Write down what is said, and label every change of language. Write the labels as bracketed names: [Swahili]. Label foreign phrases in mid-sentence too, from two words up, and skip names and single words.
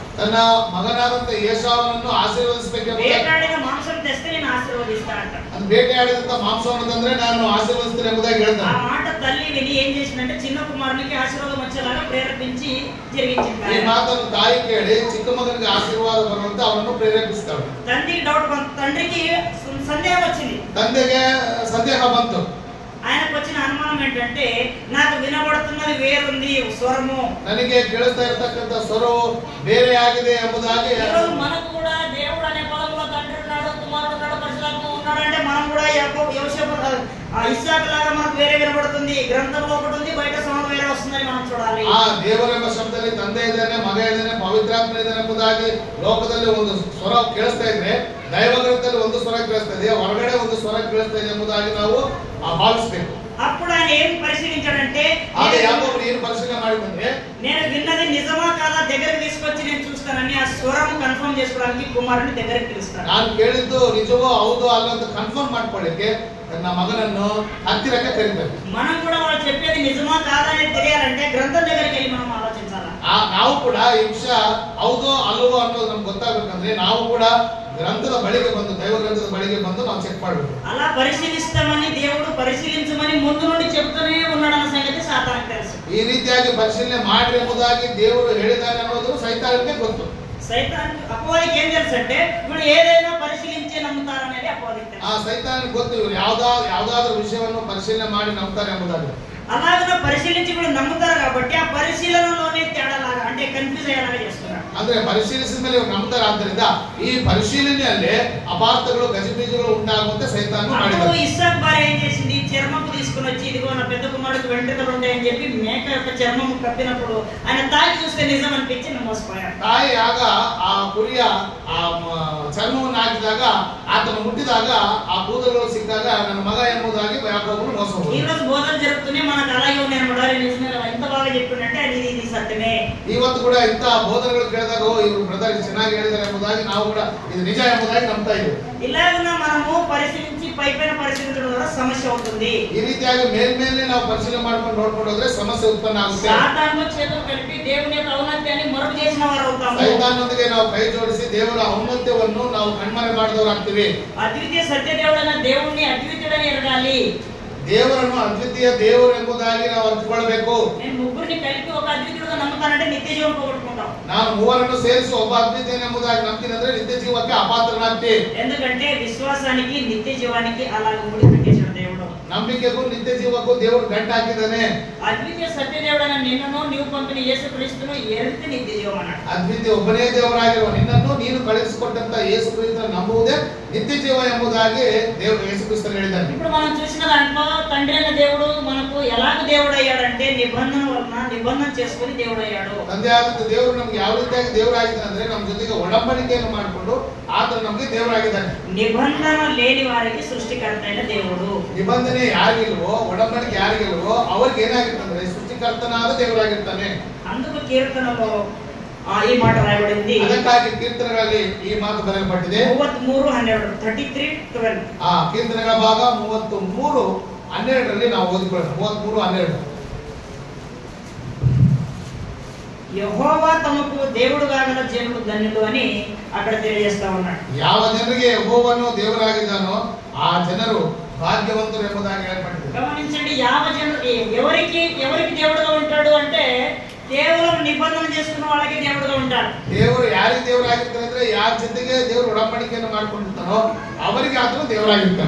[Kannada] ತನ್ನ ಮಗನಾದಂತ ಏಸಾವನನ್ನು ಆಶೀರ್ವದಿಸಬೇಕೆಂಬ [Telugu] వేటాడిన మాంసం తెస్తే నేను ఆశీర్వదిస్తానంటాడు. [Kannada] ಅದು ಬೇಟೆಯಾಡಿದಂತ ಮಾಂಸವನ್ನು ತಂದ್ರೆ ನಾನು ಆಶೀರ್ವದಿಸ್ತೇನೆ ಎಂಬುದಾಗಿ [Telugu] ఆ [Kannada] ಹೇಳ್ತಾನೆ. [Telugu] మాట తల్లి విని ఏం చేసిందంటే చిన్న కుమారునికి ఆశీర్వాదం వచ్చేలాగా ప్రేరేపించి జరిగించింది. [Kannada] ಈ ಮಾತನ್ನು ತಾಯಿ ಕೇಳಿ ಚಿಕ್ಕ ಮಗನಿಗೆ ಆಶೀರ್ವಾದ ಬರುವಂತೆ ಅವನನ್ನು ಪ್ರೇರೇಪಿಸ್ತಾಳೆ. [Telugu] తండ్రికి సందేహం వచ్చింది. [Kannada] ತಂದೆಗೆ ಸಂದೇಹ ಬಂತು. [Telugu] ఆయనకు వచ్చిన అనుమానం ఏంటంటే నాకు వినబడుతున్నది వేరుంది స్వరము, [Kannada] ನನಗೆ ಕೇಳಿಸ್ತಾ ಇರತಕ್ಕಂತ ಸ್ವರವು ಬೇರೆ ಆಗಿದೆ ಎಂಬುದಾಗಿ. [Telugu] ఈరోజు మనకు కూడా దేవుడు అనే పదంలో తండ్రి ఉన్నాడు, కుమారుడు ఉన్నాడు, పరిశుద్ధాత్మ ఉన్నాడు అంటే మనం కూడా ఇస్సాకు లాగా మనకు వేరే వినబడుతుంది. గ్రంథంలో ఒకటి ఉంది, బయట సమానం వేరే వస్తుందని మనం చూడాలి. [Kannada] ಆ ದೇವರೆಂಬ ಶಬ್ದದಲ್ಲಿ ತಂದೆ ಇದ್ದಾನೆ, ಮಗ ಇದ್ದಾನೆ, ಪವಿತ್ರಾತ್ಮ ಇದ್ದಾನೆ ಎಂಬುದಾಗಿ ಲೋಕದಲ್ಲಿ ಒಂದು ಸ್ವರ ಕೇಳಿಸ್ತಾ ಇದ್ರೆ ದೈವ ಗ್ರಂಥದಲ್ಲಿ ಒಂದು ಸ್ವರ ಕೇಳಿಸ್ತಾ ಇದೆ, ಹೊರಗಡೆ ಒಂದು ಸ್ವರ ಕೇಳಿಸ್ತಾ ಇದೆ ಎಂಬುದಾಗಿ ನಾವು ಭಾವಿಸಬೇಕು. [Telugu] అప్పుడు ఆయన ఏం పరిశీలించాడంటే [Kannada] ಆಗ ಯಾಕೋಬನು ಏನು ಪರಿಶೀಲನೆ ಮಾಡಿ ಬಂದ್ರೆ [Telugu] నేను విన్నది నిజమా కాదా దగ్గరికి తీసుకొచ్చి నేను చూస్తానని ఆ స్వరం కన్ఫర్మ్ చేసుకోవడానికి కుమారుడిని దగ్గరికి పిలుస్తాడు. [Kannada] ನಾನು ಕೇಳಿದ್ದು ನಿಜವೋ ಹೌದು ಅಲ್ಲ ಅಂತ ಕನ್ಫರ್ಮ್ ಮಾಡ್ಕೊಳ್ಳಿಕ್ಕೆ ನನ್ನ ಮಗನನ್ನು ಹತ್ತಿರಕ್ಕೆ ಕರೀತಾರೆ. [Telugu] మనం కూడా వాళ్ళు చెప్పేది నిజమా కాదా అని తెలియాలంటే గ్రంథం దగ్గరికి వెళ్ళి మనం ఆలోచించాలి. [Kannada] ನಾವು ಕೂಡ ಈ ವಿಷಯ ಹೌದೋ ಅಲ್ಲವೋ ಅನ್ನೋದು ನಮ್ಗೆ ಗೊತ್ತಾಗಬೇಕಂದ್ರೆ ನಾವು ಕೂಡ ಗ್ರಂಥದ ಬಳಿಗೆ ಬಂದು ದೈವ ಗ್ರಂಥದ ಬಳಿಗೆ ಬಂದು ನಾವು ಚೆಕ್ ಮಾಡಬೇಕು. [Telugu] అలా పరిశీలిస్తామని దేవుడు పరిశీలించమని ముందు నుండి చెప్తూనే ఉన్నాడన్న సంగతి సాతానికి తెలుసు. [Kannada] ಈ ರೀತಿಯಾಗಿ ಪರಿಶೀಲನೆ ಮಾಡ್ರಿ ಎಂಬುದಾಗಿ ದೇವರು ಹೇಳಿದಾನೆ ಅನ್ನೋದು ಸೈತಾನಕ್ಕೆ ಗೊತ್ತು. [Telugu] అపవాదికి ఏం తెలుసు అంటే ఇప్పుడు ఏదైనా పరిశీలించి నమ్ముతారనేది అపవాదికి తెలుసు. [Kannada] ಆ ಸೈತಾನಕ್ಕೆ ಗೊತ್ತು ಇವರು ಯಾವ್ದಾದ್ರೂ ವಿಷಯವನ್ನು ಪರಿಶೀಲನೆ ಮಾಡಿ ನಂಬ್ತಾರೆ ಎಂಬುದಾಗಿ. [Telugu] అలాగే పరిశీలించి కూడా నమ్ముతారు కాబట్టి ఆ పరిశీలనలోనే తేడాలాగా అంటే కన్ఫ్యూజ్ అయ్యేలాగా చేస్తున్నారు. [Kannada] ಅಂದ್ರೆ ಪರಿಶೀಲಿಸಿದ ಮೇಲೆ ಇವರು ನಂಬ್ತಾರೆ. ಆದ್ದರಿಂದ ಈ ಪರಿಶೀಲನೆಯಲ್ಲಿ ಅಪಾರ್ಥಗಳು ಗಜಿಬಿಜಿಗಳು ಉಂಟಾಗುವಂತೆ ಸೈತಾನ ಮಾಡಿದ. [Telugu] ఇస్సాకు భార్య ఏం చేసింది, చర్మము తీసుకుని వచ్చి ఇదిగో నా పెద్ద కుమారుడికి వెంట్రుకలు ఉంటాయని చెప్పి మేక యొక్క చర్మము కప్పినప్పుడు ఆయన తాకి చూస్తే నిజం అనిపించి మోసపోయాడు. [Kannada] ತಾಯಿ ಆಗ ಆ ಕುರಿಯ ಆ ಚರ್ಮವನ್ನು ಹಾಕಿದಾಗ ಆತನು ಮುಟ್ಟಿದಾಗ ಆ ಕೂದಲುಗಳು ಸಿಕ್ಕಾಗ ನನ್ನ ಮಗ ಎಂಬುದಾಗಿ ಯಾಕೋಬನು ಮೋಸ ಹೋದ. [Telugu] ఈ రోజు బోధనలు జరుగుతూనే మనకు అలాగే ఉన్నాయి అన్నమాట. నిజమే ఎంత బాగా చెప్పిందంటే ఇది సత్యమే. [Kannada] ಇವತ್ತು ಕೂಡ ಇಂತ ಬೋಧನೆಗಳು ಕೇಳಿದಾಗ ಇವರು ಬ್ರದರ್ ಚೆನ್ನಾಗಿ ಹೇಳಿದ್ದಾರೆ ಎಂಬುದಾಗಿ ನಾವು ಕೂಡ ಇದು ನಿಜ ಎಂಬುದಾಗಿ ನಂಬ್ತಾ ಇದ್ದೀವಿ. [Telugu] ఇలాగున్నా మనము పరిశీలించి పైపైన పరిశీలించడం ద్వారా సమస్య అవుతుంది. [Kannada] ಈ ರೀತಿಯಾಗಿ ಮೇಲ್ಮೇಲೆ ನಾವು ಪರಿಶೀಲನೆ ಮಾಡ್ಕೊಂಡು ನೋಡ್ಕೊಂಡು ಹೋದ್ರೆ ಸಮಸ್ಯೆ ಉತ್ಪನ್ನ ಆಗುತ್ತೆ. [Telugu] సాతానుతో చేతులు కలిపి దేవుని యొక్క ఔన్నత్యాన్ని మరుగు చేసిన వారు అవుతాము. [Kannada] ಸೈತಾನನೊಂದಿಗೆ ನಾವು ಕೈ ಜೋಡಿಸಿ ದೇವರ ಔನ್ನತ್ಯವನ್ನು ನಾವು ಕಣ್ಮರೆ ಮಾಡಿದವರಾಗ್ತೀವಿ. [Telugu] అద్వితీయ సత్య దేవుడైన దేవుణ్ణి అద్వితీయుడని ఎరగాలి. [Kannada] ದೇವರನ್ನು ಅದ್ವಿತೀಯ ದೇವರು ಎಂಬುದಾಗಿ ನಾವು ಅರ್ಥಕೊಳ್ಳಬೇಕು. [Telugu] నేను ముగ్గురిని కలిపి ఒక అద్వితీయుడుగా నమ్ముతానంటే నిత్య జీవం పోగొట్టుకుంటాం. [Kannada] ನಾನು ಮೂವರನ್ನು ಸೇರಿಸಿ ಒಬ್ಬ ಅದ್ವಿತೀಯ ಎಂಬುದಾಗಿ ನಂಬ್ತೀನಿ ಅಂದ್ರೆ ನಿತ್ಯ ಜೀವಕ್ಕೆ ಅಪಾತ್ರನಾಗ್ತಿ. [Telugu] ఎందుకంటే విశ్వాసానికి నిత్య జీవానికి అలాగే ముడిపెట్టేశాడు దేవుడు. [Kannada] ನಂಬಿಕೆಗೂ ನಿತ್ಯ ಜೀವಕ್ಕೂ ದೇವರು ಗಂಟು ಹಾಕಿದ್ದಾನೆ. [Telugu] అద్వితీయ సత్యదేవుడైన నిన్నను నీవు పంపిన యేసుక్రీస్తును ఎరిగితే నిత్య జీవం అన్నాడు. [Kannada] ಅದ್ವಿತೀಯ ಒಬ್ಬನೇ ದೇವರಾಗಿರುವ ನಿನ್ನನ್ನು ನೀನು ಕಳುಹಿಸಿಕೊಟ್ಟಂತ ಯೇಸು ಕ್ರಿಸ್ತನನ್ನು ನಂಬುವುದೇ ನಿತ್ಯ ಜೀವ ಎಂಬುದಾಗಿ ದೇವರು ಯೇಸು ಕ್ರಿಸ್ತನು ಹೇಳಿದ್ದಾನೆ. [Telugu] ఇప్పుడు మనం చూసిన దాంట్లో తండ్రి అయిన దేవుడు మనకు ఎలాగ దేవుడు అయ్యాడంటే నిబంధన చేసుకొని దేవుడు అయ్యాడు. [Kannada] ತಂದೆ ಆದ ದೇವರು ನಮ್ಗೆ ಯಾವ ರೀತಿಯಾಗಿ ದೇವರಾಗಿದ್ದಾನೆ ಅಂದ್ರೆ ನಮ್ಮ ಜೊತೆಗೆ ಒಡಂಬಡಿಕೆಯನ್ನು ಮಾಡಿಕೊಂಡು ಆತ ನಮ್ಗೆ ದೇವರಾಗಿದ್ದಾನೆ. [Telugu] నిబంధన లేని వారికి సృష్టికర్త అయిన దేవుడు. [Kannada] ನಿಬಂಧನೆ ಯಾರಿಗಿಲ್ವೋ ಒಡಂಬಡಿಕೆ ಯಾರಿಗಿಲ್ವೋ ಅವ್ರಿಗೆ ಏನಾಗಿರ್ತಂದ್ರೆ ಸೃಷ್ಟಿಕರ್ತನಾದ ದೇವರಾಗಿರ್ತಾನೆ. [Telugu] అందుకు కీర్తనలో ఈ మాట రాయబడింది. [Kannada] ಅದಕ್ಕಾಗಿ ಕೀರ್ತನೆಗಳಲ್ಲಿ ಈ ಮಾತು ಬರೆಯಲ್ಪಟ್ಟಿದೆ. [Telugu] 33:12 33:12. [Kannada] ಕೀರ್ತನೆಗಳ ಭಾಗ 33:12 ನಾವು ಓದಿಕೊಳ್ಳೋಣ. 33:12 [Telugu] యెహోవా తమకు దేవుడుగా గల జనులు ధన్యులు అని అక్కడ తెలియజేస్తా ఉన్నాడు. [Kannada] ಯಾವ ಜನರಿಗೆ ಯೆಹೋವನು ದೇವರಾಗಿದ್ದಾನೋ ಆ ಜನರು భాగ్యవంతులు ಎಂಬುದಾಗಿ ಹೇಳಲ್ಪಟ್ಟಿದೆ. [Telugu] గమనించండి, ఎవరికి దేవుడుగా ఉంటాడు అంటే కేవలం నిబంధన చేసుకున్న వాళ్ళకి దేవుడుగా ఉంటాడు. [Kannada] ದೇವರು ಯಾರಿಗೆ ದೇವರಾಗಿರ್ತಾರೆ ಅಂದ್ರೆ ಯಾರ ಜೊತೆಗೆ ದೇವರು ಒಡಂಬಡಿಕೆಯನ್ನು ಮಾಡ್ಕೊಂಡಿರ್ತಾರೋ ಅವರಿಗೆ ಆತನು ದೇವರಾಗಿರ್ತಾನೆ.